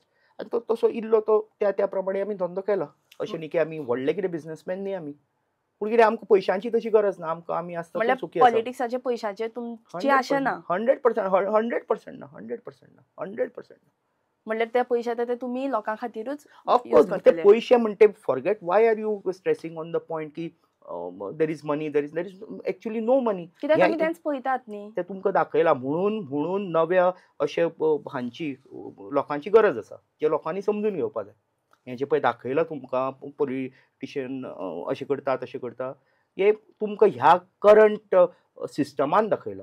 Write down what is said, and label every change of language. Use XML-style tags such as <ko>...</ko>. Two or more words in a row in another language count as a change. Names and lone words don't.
<kok>आनी तो तसो इल्लो तो त्या प्रमाणे आमी धंदो केला. अशें न्ही की आमी व्हडले कितें बिझनेसमॅन न्ही आमी. पूण कितें आमकां पयशांची तशी गरज ना. आमी आसता म्हणल्यार सुखी आसा. पॉलिटिक्साचे पयशाचे तुमची आशा ना? 100% ना. म्हणल्यार ते पयशे ते तुमी लोकां खातीरूच</kok> <en>ऑफकोर्स.</en> <kok>ते पयशे म्हणटे</kok> <en>फॉरगेट. Why are you stressing on the point that there is money, there is actually no money.</en> <kok>कित्याक आमी तेंच पळयतात न्ही. ते तुमकां दाखयला म्हणून नव्या अशे हांची लोकांची गरज आसा, जे लोकांनी समजून घेवपा जाय. हें जें पळय दाखयलां तुमकां पॉलिटिशियन अशें करता तशें करता, हे तुमकां ह्या करंट सिस्टमान दाखयलां.</kok>